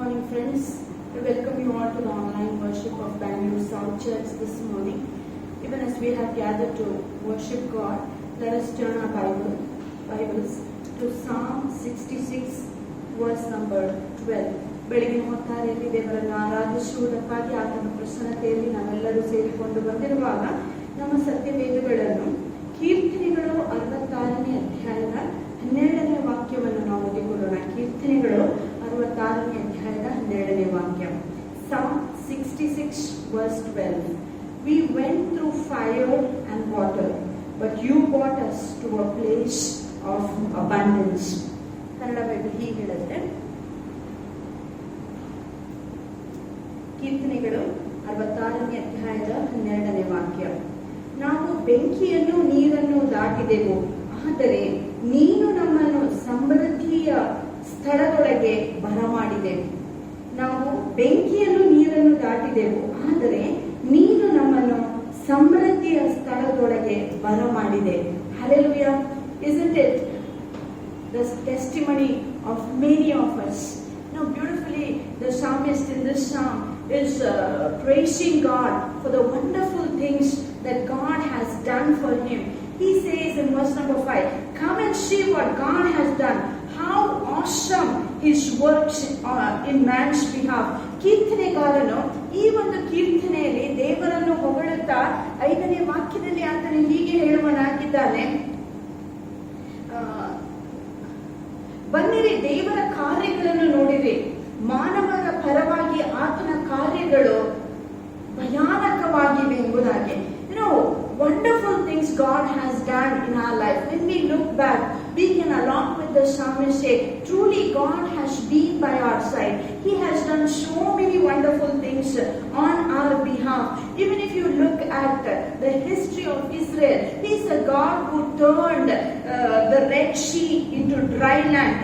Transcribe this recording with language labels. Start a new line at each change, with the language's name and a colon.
English: friends, I welcome you all to the online worship of Bangalore South Church this morning. Even as we have gathered to worship God, let us turn our Bibles to Psalm 66 verse number 12.
Kannada: ಬೆಳಗಿನ ಹೊತ್ತಾರೆಯಲ್ಲಿ ದೇವರನ್ನು ಆರಾಧಿಸುವುದಕ್ಕಾಗಿ ಆತನ ಪ್ರಸನ್ನತೆಯಲ್ಲಿ ನಾವೆಲ್ಲರೂ ಸೇರಿಕೊಂಡು ಬಂದಿರುವಾಗ ನಮ್ಮ ಸತ್ಯವೇದಗಳನ್ನು ಕೀರ್ತನೆಗಳು 66ನೇ ಅಧ್ಯಾಯದ 12ನೇ ವಾಕ್ಯವನ್ನು ನಾವು ಓದಿಕೊಳ್ಳೋಣ. ಕೀರ್ತನೆಗಳು 66ನೇ ಅಧ್ಯಾಯದ 12ನೇ ವಾಕ್ಯ.
English: Psalm 66 verse 12. We went through fire and water, but you brought us to a place of abundance.
Kannada: Kannada Bible ಹೀಗೆ ಹೇಳುತ್ತೆ, ಕೀರ್ತನೆಗಳು 66ನೇ ಅಧ್ಯಾಯದ 12ನೇ ವಾಕ್ಯ. ನಾವು ಬೆಂಕಿಯನ್ನು ನೀರನ್ನು ದಾಟಿದೆವು, ಆದರೆ ನೀನು ನಮ್ಮನ್ನು ಸಮೃದ್ಧಿಯ ಸ್ಥಳದೊಳಗೆ ಬರಮಾಡಿದೆ. ನಾವು ಬೆಂಕಿಯನ್ನು ನೀರನ್ನು ದಾಟಿದೆವು, ಆದರೆ ನೀನು ನಮ್ಮನ್ನು ಸಮೃದ್ಧಿಯ ಸ್ಥಳದೊಳಗೆ ಬರಮಾಡಿದೆ.
English: Hallelujah. Isn't it the testimony of many of us? Now beautifully the psalmist in this psalm is praising God for the wonderful things that God has done for him. He says in verse number 5, come and see what God has done, how awesome his works in man's behalf.
Kannada: ಕೀರ್ತನೆಗಾರನು ಈ ಒಂದು ಕೀರ್ತನೆಯಲ್ಲಿ ದೇವರನ್ನು ಹೊಗಳುತ್ತಾ 5ನೇ ವಾಕ್ಯದಲ್ಲಿ ಆತನು ಹೀಗೆ ಹೇಳುವನಾಗಿದ್ದಾನೆ, ಬನ್ನಿರಿ ದೇವರ ಕಾರ್ಯಗಳನ್ನು ನೋಡಿರಿ, ಮಾನವರ ಪರವಾಗಿ ಆತನ ಕಾರ್ಯಗಳು ಭಯಾನಕವಾಗಿವೆ ಎಂಬುದಾಗಿ.
English: Wonderful things God has done in our life. When we look back, we can along with the psalmist say, truly God has been by our side. He has done so many wonderful things on our behalf. Even if you look at the history of Israel, He is a God who turned the Red Sea into dry land.